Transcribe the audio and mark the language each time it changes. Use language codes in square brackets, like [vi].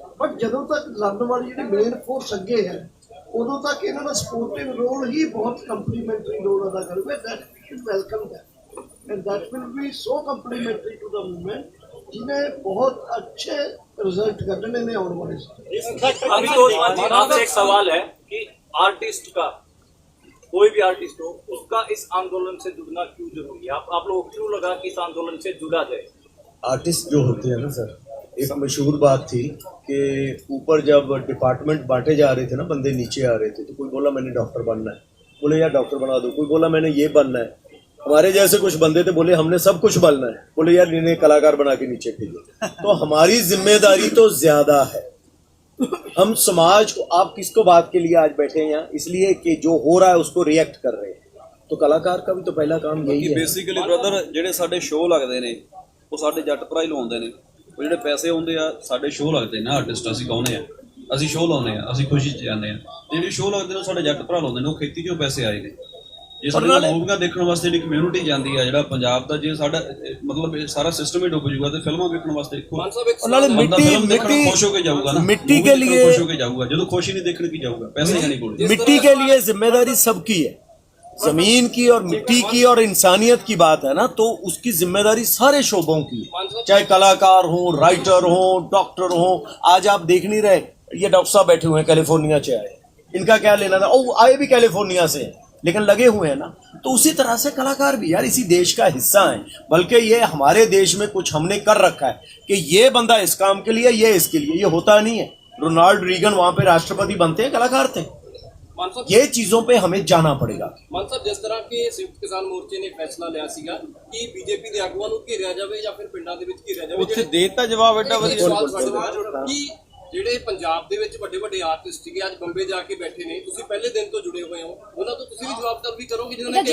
[pa] But ਜਦੋਂ ਤੱਕ ਲੜਨ ਵਾਲੀ ਜਿਹੜੀ ਮੇਨ ਫੋਰਸ ਅੱਗੇ ਹੈ, ਉਦੋਂ ਤੱਕ ਇਹਨਾਂ ਦਾ ਸਪੋਰਟਿਵ ਰੋਲ ਹੀ ਬਹੁਤ ਕੰਪਲੀਮੈਂਟਰੀ ਰੋਲ ਅਦਾ ਕਰੂਗਾ। [en] that is welcome that and that will be so complimentary to the movement, [hi] जिन्हें बहुत अच्छे रिजल्ट करने में आने वाले हैं। अभी तो आपसे एक सवाल है कि आर्टिस्ट का, कोई भी आर्टिस्ट हो, उसका इस आंदोलन से जुड़ना क्यों जरूरी है? आप लोगों को क्यों लगा कि इस आंदोलन से जुड़ा जाए? आर्टिस्ट जो होते हैं ना सर, एक मशहूर बात थी कि ऊपर जब डिपार्टमेंट बांटे जा रहे थे ना, बंदे नीचे आ रहे थे, तो कोई बोला मैंने डॉक्टर बनना है, बोले यार डॉक्टर बना दो, कोई बोला मैंने ये बनना है। हमारे जैसे कुछ बंदे थे, बोले हमने सब कुछ बनना है, बोले यार इन्हें कलाकार बना के नीचे भेजो। तो हमारी जिम्मेदारी तो ज्यादा है। हम समाज को, आप किसको बात के लिए आज बैठे हैं यहाँ, इसलिए कि जो हो रहा है उसको रिएक्ट कर रहे हैं। तो कलाकार का भी तो पहला काम यही है। [pa] ਬੇਸਿਕਲੀ ਬ੍ਰਦਰ ਜਿਹੜੇ ਸਾਡੇ ਸ਼ੋਅ ਲੱਗਦੇ ਨੇ ਉਹ ਸਾਡੇ ਜੱਟ ਭਰਾ ਹੀ ਲਾਉਂਦੇ ਨੇ, ਉਹ ਜਿਹੜੇ ਪੈਸੇ ਆਉਂਦੇ ਆ ਸਾਡੇ ਸ਼ੋਅ ਲੱਗਦੇ ਨੇ, ਆਰਟਿਸਟ ਅਸੀਂ ਗਾਉਂਦੇ ਆ, ਅਸੀਂ ਸ਼ੋਅ ਲਾਉਂਦੇ ਆ, ਅਸੀਂ ਖੁਸ਼ੀ 'ਚ ਜਾਂਦੇ ਆ। ਜਿਹੜੇ ਸ਼ੋਅ ਲੱਗਦੇ ਨੇ ਉਹ ਸਾਡੇ ਜੱਟ ਭਰਾ ਲਾਉਂਦੇ ਨੇ, ਉਹ ਖੇਤੀ 'ਚੋਂ ਪੈਸੇ ਆਏ ਨੇ। ਜੇ ਸਾਡੇ ਮੂਵੀਆਂ ਦੇਖਣ ਵਾਸਤੇ ਜਿਹੜੀ ਕਮਿਊਨਿਟੀ ਜਾਂਦੀ ਆ ਜਿਹੜਾ ਪੰਜਾਬ ਦਾ, ਜੇ ਸਾਡਾ ਮਤਲਬ ਸਾਰਾ ਸਿਸਟਮ ਹੀ ਡੁੱਬ ਜੂਗਾ ਤੇ ਫਿਲਮਾਂ ਵੇਖਣ ਵਾਸਤੇ ਉਹਨਾਂ ਨੇ ਖੁਸ਼ ਹੋ ਕੇ ਜਾਊਗਾ ਨਾ, [hi] मिट्टी के लिए [pa] ਖੁਸ਼ ਹੋ ਕੇ ਜਾਊਗਾ। ਜਦੋਂ ਖੁਸ਼ ਹੀ ਨਹੀਂ ਦੇਖਣ ਕੀ ਜਾਊਗਾ, ਪੈਸੇ ਹੀ ਨਹੀਂ ਕੋਲ। [hi] मिट्टी के लिए जिम्मेदारी सबकी है, जमीन की और मिट्टी की और इंसानियत की बात है ना, तो उसकी जिम्मेदारी सारे शोबों की है, चाहे कलाकार हो, राइटर हो, डॉक्टर हो। आज आप देख नहीं रहे, ये डॉक्टर साहब बैठे हुए हैं कैलिफोर्निया से आए, इनका क्या लेना था, ओ आए भी कैलिफोर्निया से लेकिन लगे हुए हैं ना। तो उसी तरह से कलाकार भी यार इसी देश का हिस्सा है, बल्कि ये हमारे देश में कुछ हमने कर रखा है कि ये बंदा इस काम के लिए, ये इसके लिए, ये होता नहीं है। रोनाल्ड रीगन वहां पे राष्ट्रपति बनते हैं, कलाकार थे। ये चीजों पे हमें जाना पड़ेगा। [pa] ਮਾਨ ਸਾਹਿਬ, ਜਿਸ ਤਰ੍ਹਾਂ ਕਿ ਸੰਯੁਕਤ ਕਿਸਾਨ ਮੋਰਚੇ ਨੇ ਫੈਸਲਾ ਲਿਆ ਸੀਗਾ ਕਿ ਬੀਜੇਪੀ ਦੇ ਆਗੂਆਂ ਨੂੰ ਘੇਰਿਆ ਜਾਵੇ ਜਾਂ ਫਿਰ ਪਿੰਡਾਂ ਦੇ ਵਿੱਚ ਘੇਰਿਆ ਜਾਵੇ, ਉੱਥੇ ਦੇਤਾ ਜਵਾਬ ਐਡਾ ਵਧੀਆ। ਕਿ ਜਿਹੜੇ ਪੰਜਾਬ ਦੇ ਵਿੱਚ ਵੱਡੇ ਵੱਡੇ ਆਰਟਿਸਟ ਸੀਗੇ ਅੱਜ ਬੰਬੇ ਜਾ ਕੇ ਬੈਠੇ ਨੇ, ਤੁਸੀਂ ਪਹਿਲੇ ਦਿਨ ਤੋਂ ਜੁੜੇ ਹੋਏ ਹੋ, ਉਹਨਾਂ ਤੋਂ ਤੁਸੀਂ ਵੀ ਜਵਾਬ ਤਲਬ ਵੀ ਕਰੋਗੇ ਜਿਨ੍ਹਾਂ ਨੇ